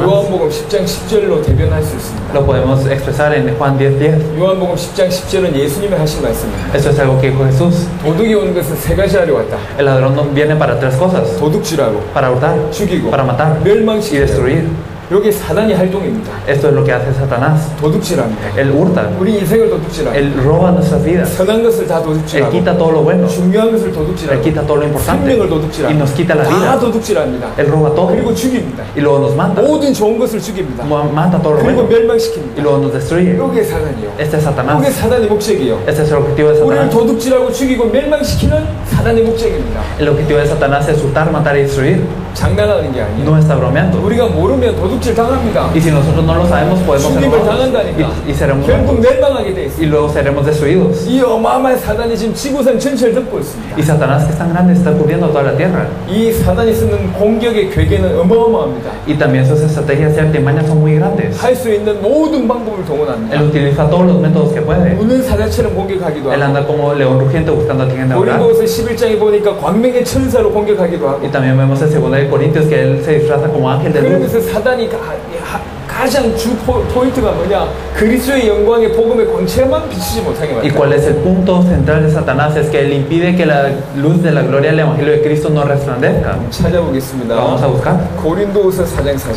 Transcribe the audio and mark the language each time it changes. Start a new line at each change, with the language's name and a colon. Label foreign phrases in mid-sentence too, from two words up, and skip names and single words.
Korean: 요한복음 10장 10절로 대변할 수 있습니다.
Spanish: Lo podemos expresar en Juan 10:10.
Korean: 요한복음 10장 10절은 예수님이 하신 말씀입니다.
Spanish: Eso es algo que dijo Jesús.
Korean: 도둑이 오는 것은 세 가지 하려 왔다.
Spanish: El ladrón no viene para 3 cosas:
Korean: 도둑질하고
Spanish: para hurtar,
Korean: 죽이고
Spanish: para matar y
Korean: 멸망시키고
Spanish: destruir.
Korean: 여기 사단이 활동입니다.
Spanish: Esto es lo que hace Satanás.
Korean: 도둑질합니다.
Spanish: Él hurta,
Korean: 우리 인생을 도둑질합니다.
Spanish: él roba nuestras vidas,
Korean: 선한 것을 다
Spanish: él
Korean: 도둑질하고
Spanish: quita todo lo bueno,
Korean: 중요한 것을
Spanish: él
Korean: 도둑질하고
Spanish: quita todo lo importante
Korean: 생명을
Spanish: y
Korean: 도둑질합니다.
Spanish: nos quita la
Korean: 다
Spanish: vida.
Korean: 도둑질합니다.
Spanish: Él roba todo
Korean: 그리고 죽입니다.
Spanish: y luego nos mata,
Korean: 모든 좋은 것을 죽입니다.
Spanish: mata todo lo
Korean: 그리고
Spanish: bueno
Korean: 멸망시킵니다.
Spanish: y luego nos destruye.
Korean: 이게 사단이요.
Spanish: Este es
Korean: 이게
Spanish: Satanás.
Korean: 사단의 목적이에요.
Spanish: Este es el objetivo de
Korean: 우리를
Spanish: Satanás.
Korean: 도둑질하고 죽이고 멸망시키는 사단의 목적입니다.
Spanish: El objetivo de Satanás es hurtar, matar y destruir.
Korean: 장난하는 게 아니에요.
Spanish: No está bromeando.
Korean: 우리가 모르면 도둑질 당합니다.
Spanish: Y si nosotros no lo sabemos, podemos ser
Korean: 죽임을
Spanish: robados
Korean: 당한다니까.
Spanish: y seremos
Korean: 결국
Spanish: muertos.
Korean: 멸망하게 돼 있어요.
Spanish: Y luego seremos destruidos.
Korean: 이 어마어마한 사단이 지금 지구상 전체를 덮고 있습니다.
Spanish: Y Satanás, que es tan grande, está cubriendo toda la tierra.
Korean: 이 사단이 쓰는 공격의 괴계는 어마어마합니다.
Spanish: Y también sus estrategias y artimañas son muy grandes.
Korean: 할 수 있는 모든 방법을
Spanish: Él
Korean: 동원합니다.
Spanish: utiliza todos los métodos que puede.
Korean: 우는 사자처럼 공격하기도
Spanish: Él
Korean: 하고,
Spanish: anda como león rugiente buscando a quien devorar.
Korean: 고린도서 11장에 보니까 광명의 천사로 공격하기도 하고,
Spanish: Y también vemos en 2 de Corintios que él se disfraza como ángel de luz.
Korean: 그러면서 사단이 가장 주 포인트가 뭐냐? 그리스도의 영광의 복음의 광채만 비추지 못하게
Spanish: ¿Y
Korean: 만든다.
Spanish: cuál es el punto central de Satanás? Es que él impide que la luz de la gloria del Evangelio de Cristo no resplandezca.
Korean: 찾아보겠습니다.
Spanish: Lo vamos a buscar.
Korean: 고린도서 4장 4절.